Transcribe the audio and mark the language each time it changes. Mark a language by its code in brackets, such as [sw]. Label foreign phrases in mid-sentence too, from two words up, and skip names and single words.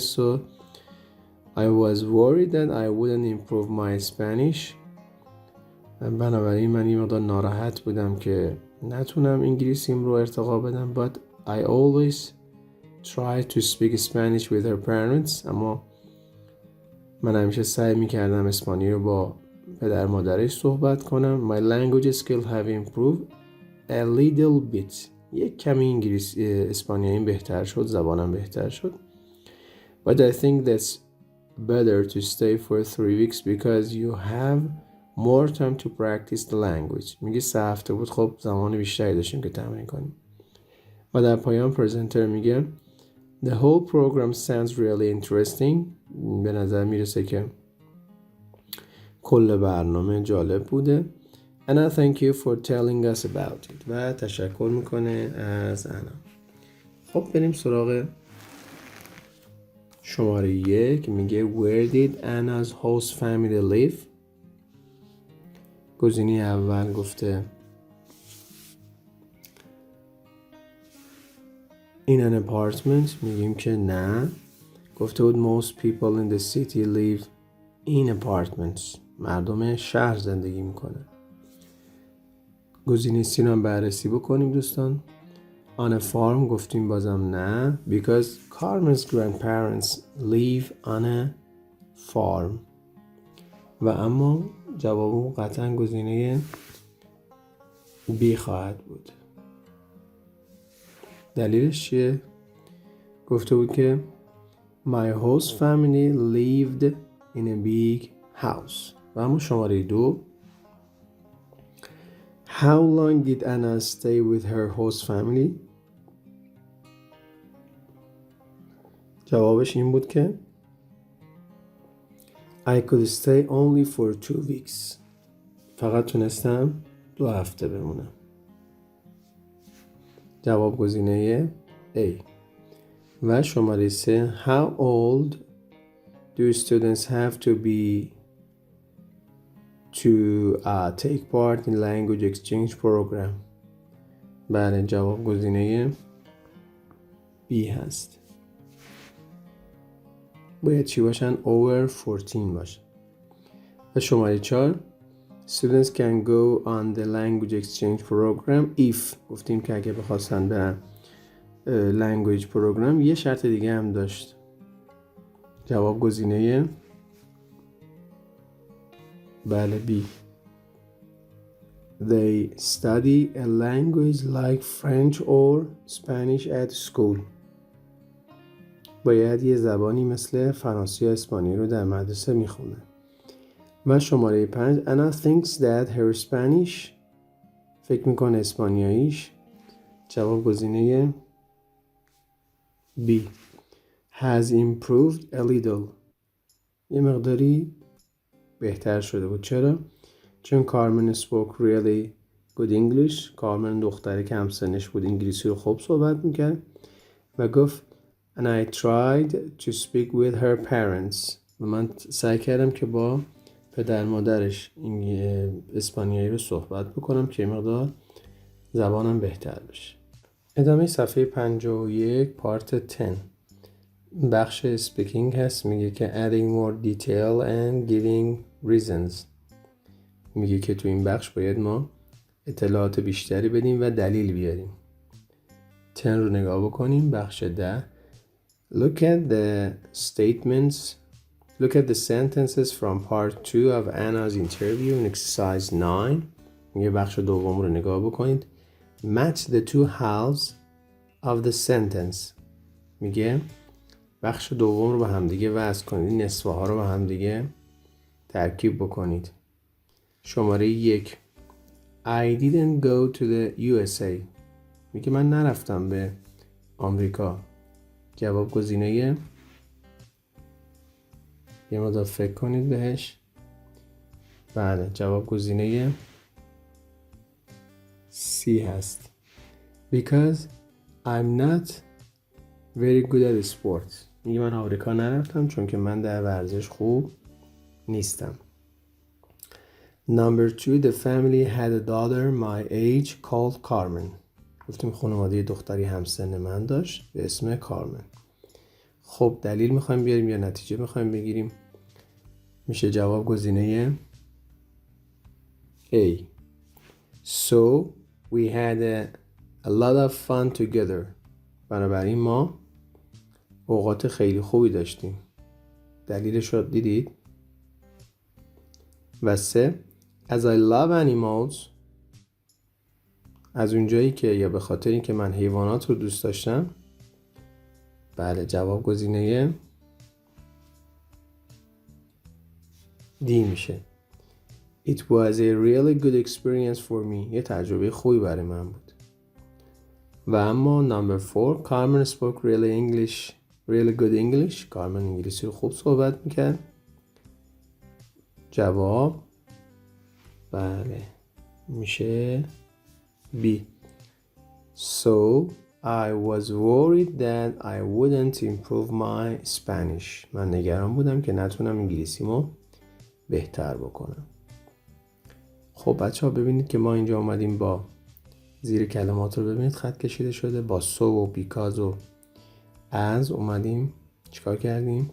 [en] So I was worried that I wouldn't improve my Spanish. [fa] بنابراین من یه مقدار ناراحت بودم که نتونم انگلیسیم رو ارتقا بدم. [en] But I always try to speak Spanish with her parents. [fa] اما من همیشه سعی میکردم اسپانیایی رو با پدر مادرش صحبت کنم. [en] My language skills have improved a little bit. [fa] یک کمی انگلیسی اسپانیایی بهتر شد، زبانم بهتر شد. [en] But I think that's better to stay for 3 weeks because you have more time to practice the language. [fa] میگه 3 هفته بود، خب زمان بیشتری داشتیم که تمرین کنیم. و در پایان پرزنتر میگه [en] The whole program sounds really interesting. [fa] به نظر میرسه که کل برنامه جالب بوده. [en] And I thank you for telling us about it. [fa] و تشکر میکنه از انا. خب بریم سراغ شماره 1. [en] میگه Where did Anna's host family live؟ [fa] گزینه اول گفته [en] In an apartment. [fa] میگیم که نه. گفته بود [en] Most people in the city live in apartments. [fa] مردم شهر زندگی میکنه. گزینه سی رو هم بررسی بکنیم دوستان. [en] On a farm [fa] گفتیم بازم نه. [en] Because Carmen's grandparents live on a farm. [fa] و اما جواب قطعا گزینه بی خواهد بود. دلیلش چیه؟ گفته بود که [en] My host family lived in a big house. [fa] و اما شماره 2 [en] How long did Anna stay with her host family؟ [fa] جوابش این بود که [en] I could stay only for 2 weeks. [fa] فقط تونستم 2 هفته بمونم. جواب گزینه A. و شماره 3 [en] How old do students have to be to take part in language exchange program؟ [fa] بله جواب گزینه B هست. باید چی باشن؟ over 14 باشن. و شماره 4 [en] Students can go on the language exchange program if. [fa] گفتیم که اگه بخواستن برن [en] language program [fa] یه شرط دیگه هم داشت. جواب گزینه بله B. [en] They study a language like French or Spanish at school. [fa] باید یه زبانی مثل فرانسه یا اسپانیایی رو در مدرسه میخونه. و شماره 5 [en] Anna thinks that her Spanish [fa] فکر میکنه اسپانیاییش. جواب گزینه [en] B has improved a little. [fa] یه مقداری بهتر شده بود. چرا؟ [en] چون کارمن spoke really good English. [fa] کارمن دختری که همسنش بود انگلیسی رو خوب صحبت میکرد و گفت [en] and I tried to speak with her parents. [fa] و من سعی کردم که با پدر مادرش اسپانیایی رو صحبت بکنم که مقدار زبانم بهتر بشه. ادامه صفحه 51 پارت 10 بخش اسپیکینگ هست. میگه که [en] adding more detail and giving reasons. [fa] میگه که تو این بخش باید ما اطلاعات بیشتری بدیم و دلیل بیاریم. 10 رو نگاه بکنیم. [en] بخش 10 Look at the sentences from part 2 of Anna's interview in exercise 9. [fa] میگه بخش دوم رو نگاه بکنید. [en] Match the two halves of the sentence. [fa] میگه بخش دوم رو به همدیگه وصل کنید. نصفه ها رو به همدیگه ترکیب بکنید. [en] شماره 1 I didn't go to the USA. [fa] میگه من نرفتم به آمریکا. جواب گزینه یه مقدار فکر کنید بهش. بله، جواب گزینه C هست. [en] Because I'm not very good at sports. [fa] میگه من آمریکا نرفتم چون که من در ورزش خوب نیستم. [en] Number 2 The family had a daughter my age called Carmen. [fa] گفتیم خانواده دختری همسن من داشت به اسم کارمن. خب دلیل میخوایم بیاریم یا نتیجه میخوایم بگیریم؟ میشه جواب گزینه A. [en] So we had a lot of fun together. [fa] بنابراین ما اوقات خیلی خوبی داشتیم. دلیلش رو دیدید؟ و 3 [en] As I love animals. [fa] از اونجایی که یا به خاطر اینکه من حیوانات رو دوست داشتم. بله، جواب گزینه D میشه. [en] It was a really good experience for me. [fa] یه تجربه خوبی برای من بود. و اما [en] number 4 Carmen spoke really good English. [fa] کارمن انگلیسی رو خوب صحبت میکرد. جواب بله میشه B. [en] So I was worried that I wouldn't improve my Spanish. [fa] من نگران بودم که نتونم انگلیسیمو بهتر بکنم. خب بچه ها ببینید که ما اینجا اومدیم با زیر کلمات رو ببینید خط کشیده شده با so و because و as اومدیم چیکار کردیم؟